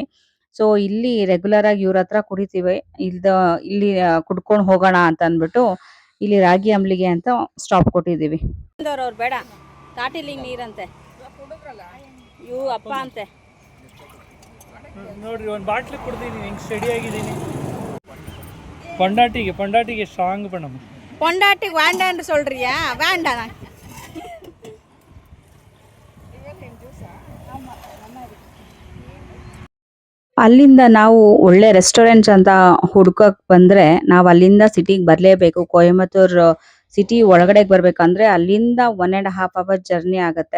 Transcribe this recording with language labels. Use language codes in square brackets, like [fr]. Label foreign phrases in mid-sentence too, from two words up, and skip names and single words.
[kn] ಸೊ ಇಲ್ಲಿ ರೆಗ್ಯುಲರ್ ಆಗಿ ಇವ್ರ ಹತ್ರ ಕುಡಿತೀವಿ. ಇಲ್ಲಿ ಕುಡ್ಕೊಂಡು ಹೋಗೋಣ ಅಂತ ಅಂದ್ಬಿಟ್ಟು ಇಲ್ಲಿ ರಾಗಿ ಅಂಬ್ಲಿಗೆ ಅಂತ ಸ್ಟಾಪ್ ಕೊಟ್ಟಿದ್ದೀವಿ. ಅವ್ರು ಬೇಡ, ತಾಟಿಲಿ ನೀರಂತೆ, ಇವು ಅಪ್ಪ ಅಂತೆ. ನೋಡ್ರಿ, ಒಂದು ಬಾಟ್ಲಿ ಕುಡ್ದೀನಿ, ಹಿಂಗೆ ಸ್ಟಡಿ ಆಗಿದ್ದೀನಿ. [ta] பொண்டாட்டிக்கு ஸ்ட்ராங் பண்ணணும். பொண்டாட்டிக்கு வேண்டான்னு சொல்றியா? வேண்டாம். [kn] ಅಲ್ಲಿಂದ ನಾವು ಒಳ್ಳೆ ರೆಸ್ಟೋರೆಂಟ್ಸ್ ಅಂತ ಹುಡ್ಕಕ್ ಬಂದ್ರೆ ನಾವು ಅಲ್ಲಿಂದ ಸಿಟಿಗೆ ಬರಲೇಬೇಕು. ಕೊಯಮತ್ತೂರ್ ಸಿಟಿ ಒಳಗಡೆಗೆ ಬರ್ಬೇಕಂದ್ರೆ ಅಲ್ಲಿಂದ 1.5 [en] hour journey [kn] ಆಗುತ್ತೆ.